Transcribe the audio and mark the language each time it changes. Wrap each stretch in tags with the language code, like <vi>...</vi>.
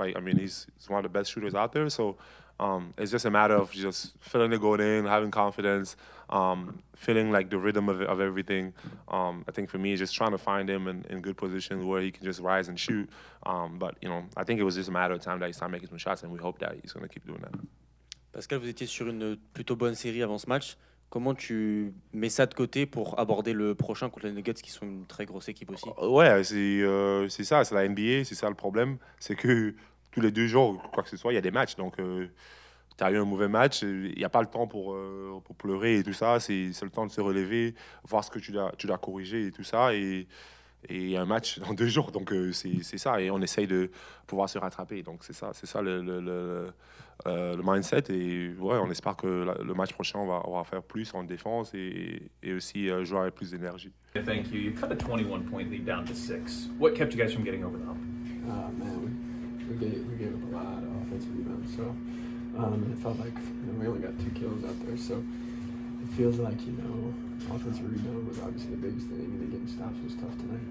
<en>He's one of the best shooters out there. So it's just a matter of just feeling it going in, having confidence, feeling like the rhythm of everything. I think for me, it's just trying to find him in good positions where he can just rise and shoot. But I think it was just a matter of time that he started making some shots, and we hope that he's going to keep doing that.</en> <fr>Pascal, vous étiez sur une plutôt bonne série avant ce match. Comment tu mets ça de côté pour aborder le prochain contre les Nuggets, qui sont une très grosse équipe aussi? Ouais, c'est ça, c'est la NBA, c'est ça le problème. C'est que tous les 2 jours, quoi que ce soit, il y a des matchs. Donc, tu as eu un mauvais match, il n'y a pas le temps pour pleurer et tout ça. C'est le temps de se relever, voir ce que tu dois corriger et tout ça. Et il y a un match dans 2 jours. Donc, c'est ça. Et on essaye de pouvoir se rattraper. Donc, c'est ça le mindset. Et ouais, on espère que le match prochain, on va faire plus en défense et aussi jouer avec plus d'énergie.</fr> <en>Thank you. You cut a 21-point lead down to 6. What kept you guys from getting over the hump? Man, we gave up a lot of offensive rebounds. So it felt like we only got 2 kills out there. So it feels like offensive rebound was obviously the biggest thing, and getting stops was tough tonight.</en>